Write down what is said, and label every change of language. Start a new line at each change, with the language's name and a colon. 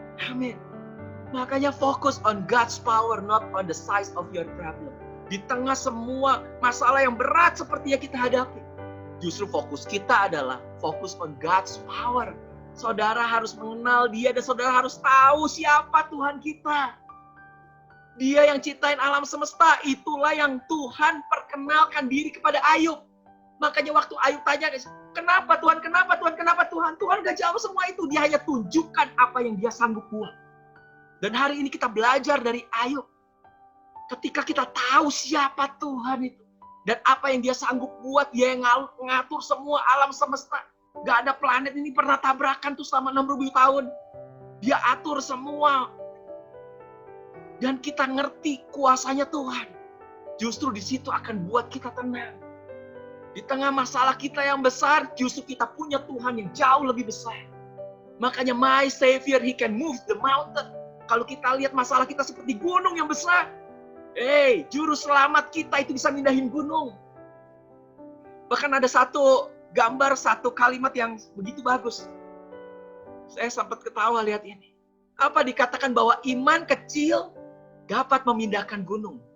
Indonesian: Amin. Makanya fokus
English: on God's power, not on the size of your problem.
Indonesian: Di tengah semua masalah yang berat seperti yang kita hadapi, justru fokus kita adalah fokus
English: on God's power.
Indonesian: Saudara harus mengenal Dia dan saudara harus tahu siapa Tuhan kita. Dia yang ciptain alam semesta, itulah yang Tuhan perkenalkan diri kepada Ayub. Makanya waktu Ayub tanya, kenapa Tuhan, kenapa Tuhan, kenapa Tuhan? Tuhan gak jawab semua itu, Dia hanya tunjukkan apa yang Dia sanggup buat. Dan hari ini kita belajar dari Ayub. Ketika kita tahu siapa Tuhan itu, dan apa yang Dia sanggup buat, Dia yang ngatur semua alam semesta. Gak ada planet ini pernah tabrakan tuh selama 6.000 tahun. Dia atur semua. Dan kita ngerti kuasanya Tuhan. Justru di situ akan buat kita tenang. Di tengah masalah kita yang besar, justru kita punya Tuhan yang jauh lebih besar.
English: Makanya my Savior, He can move the mountain.
Indonesian: Kalau kita lihat masalah kita seperti gunung yang besar, juru selamat kita itu bisa mindahin gunung. Bahkan ada satu gambar, satu kalimat yang begitu bagus. Saya sempat ketawa lihat ini. Apa dikatakan bahwa iman kecil dapat memindahkan gunung.